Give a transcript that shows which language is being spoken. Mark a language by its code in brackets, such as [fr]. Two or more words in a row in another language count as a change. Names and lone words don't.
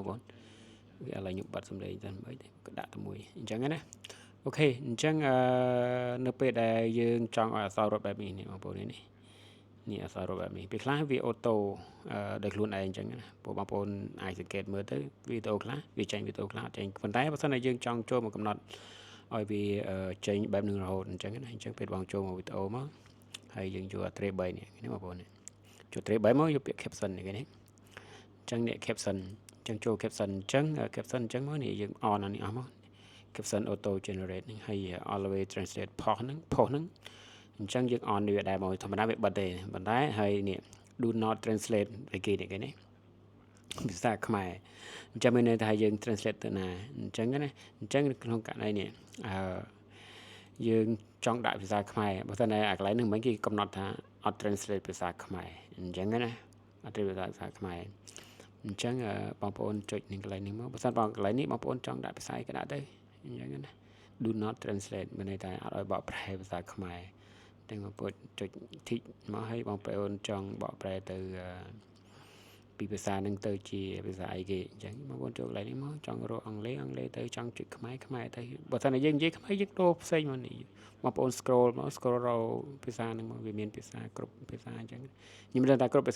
[km] ប្អូនវាឥឡូវខ្ញុំបិទសំឡេងទៅមិនក៏ដាក់ទៅមួយអញ្ចឹងណាអូខេអញ្ចឹងនៅពេលដែលយើងចង់ឲ្យអក្សររត់បែបនេះបងប្អូននេះអក្សររត់បែបនេះពេលខ្លះវាអូតូដោយខ្លួនឯងអញ្ចឹងណាពួកបងប្អូនអាចសង្កេតមើលទៅវីដេអូខ្លះវាចេញវីដេអូខ្លះចេញប៉ុន្តែបើសិនតែយើងចង់ចូលមកកំណត់ឲ្យវាចេញបែបនឹងរហូតអញ្ចឹងណាអញ្ចឹងពេលបងចូលមកវីដេអូមកហើយយើងយក tray 3នេះបងប្អូនចូល tray 3មកយកពាក្យ caption នេះគេនេះអ ញ្ចឹងនេះ caption អញ្ចឹងចូល caption អញ្ចឹង caption អញ្ចឹងមកនេះយើង on អានេះអស់មក caption [en] auto generate [km] ហ្នឹងហើយ [en] always translate post [km] ហ្នឹងអញ្ចឹងយើង on វាដែរមកធម្មតាវាបិទទេប៉ុន្តែហើយនេះ [en] do not translate [km] ឲ្យគេនេះគេនេះភាសាខ្មែរអញ្ចឹងមានន័យថាយើង translate ទៅណាអញ្ចឹងណាអញ្ចឹងក្នុងករណីនេះយើងចង់ដាក់ភាសាខ្មែរបើមិនតែអាកន្លែង ហ្នឹងមិនគេកំណត់ថាអត់ translate ភាសាខ្មែរអញ្ចឹងណាអត់ translate ភាសាខ្មែរអញ្ចឹងបងប្អូនចុចនឹងកន្លែងនេះមកបើសិនបងកន្លែងនេះបងប្អូនចង់ដាក់ភាសាអីក៏ដាក់ទៅអញ្ចឹងណា [en] do not translate [km] មានន័យថាអត់ឲ្យបកប្រែភាសាខ្មែរតែ បងប្អូនចុច tick មកឲ្យបងប្អូនចង់បកប្រែទៅពីភាសានឹងទៅជាភាសាអីគេអញ្ចឹងបងប្អូនចូលកន្លែងនេះមកចង់រកអង់គ្លេសទៅចង់ចុចខ្មែរទៅ បើសិនតែយើងនិយាយខ្មែរយើងដូរផ្សេងមកនេះបងប្អូន scroll មក scroll រកភាសានឹងមកវាមានភាសាគ្រប់ភាសាអញ្ចឹងខ្ញុំមិនដឹងថាគ្រប់ភាសា